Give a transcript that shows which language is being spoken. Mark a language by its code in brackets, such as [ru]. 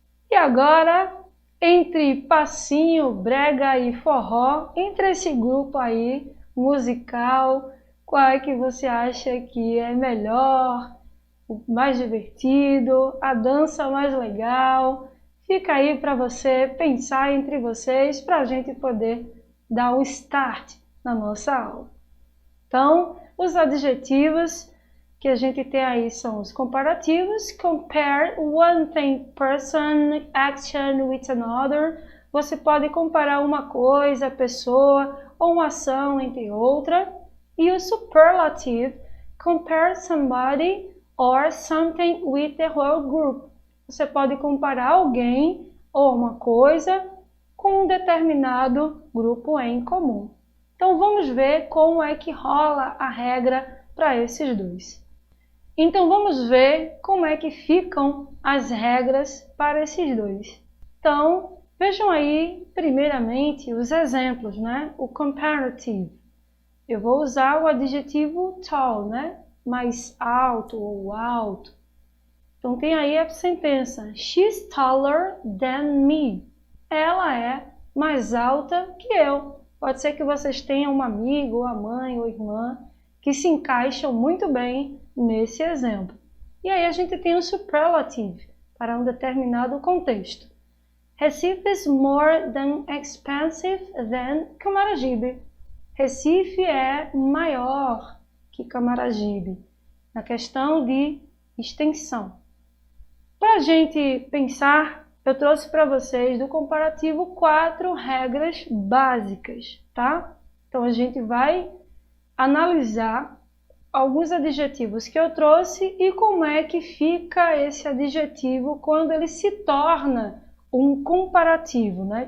[pt] E agora, entre passinho, brega e forró, entre esse grupo aí musical, qual é que você acha que é melhor, o mais divertido, a dança mais legal? Fica aí para você pensar entre vocês para a gente poder dar um start na nossa aula. Então, os adjetivos que a gente tem aí são os comparativos. [en] Compare one thing, person, action with another. [pt] Você pode comparar uma coisa, pessoa ou uma ação entre outra. [en] E o superlative, compare somebody or something with the whole group. [pt] Você pode comparar alguém ou uma coisa com um determinado grupo em comum. Então vamos ver como é que rola a regra para esses dois. Então vamos ver como é que ficam as regras para esses dois. Então vejam aí primeiramente os exemplos, né? O comparative. Eu vou usar o adjetivo tall, né? Mais alto ou alto. Então tem aí a sentença: [en] She's taller than me. [pt] Ela é mais alta que eu. Pode ser que vocês tenham um amigo, a mãe ou irmã que se encaixam muito bem nesse exemplo. E aí a gente tem o superlative para um determinado contexto. [en] Recife is more than expensive than Camaragibe. [pt] Recife é maior que Camaragibe na questão de extensão. Para a gente pensar, eu trouxe para vocês do comparativo 4 regras básicas, tá? Então a gente vai analisar alguns adjetivos que eu trouxe e como é que fica esse adjetivo quando ele se torna um comparativo, né?